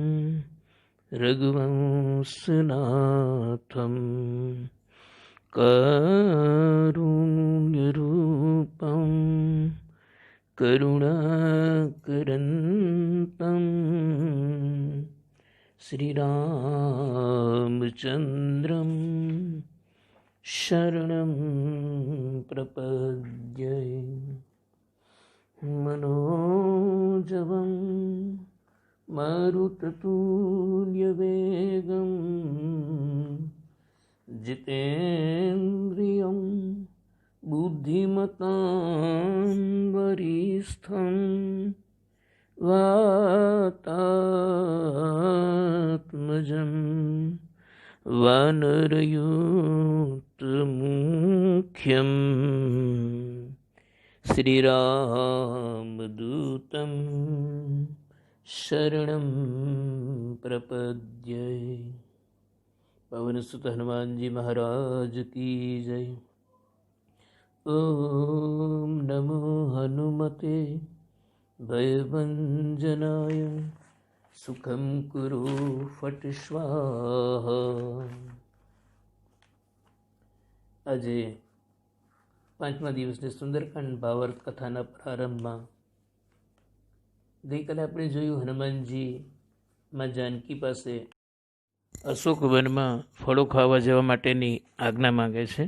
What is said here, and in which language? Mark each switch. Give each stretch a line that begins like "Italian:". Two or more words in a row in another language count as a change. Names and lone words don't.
Sanskrit: રઘુવંશનાથં કારુણ્યરૂપં કરુણાકરંતં શ્રીરામચંદ્રં શરણં પ્રપદ્યે. મનોજવં મારુતતુલ્યવેગં जितेन्द्रियं बुद्धिमतां वरिष्ठं वातात्मजं वानरयूथमुख्यं श्रीरामदूतं शरणं प्रपद्ये.
Hindi: पवन सुत हनुमान जी महाराज की जय.
Sanskrit: ओम नमो हनुमते भयभंजनाय सुखम कुरु फट स्वाहा.
Gujarati: આજે 5મા દિવસની સુંદરકાંડ ભાવાર્થ કથાના પ્રારંભમાં ગઈકાલે આપણે જોયું, હનુમાનજી માં જાનકી પાસે અશોક વનમાં ફળો ખાવા જવા માટેની આજ્ઞા માંગે છે.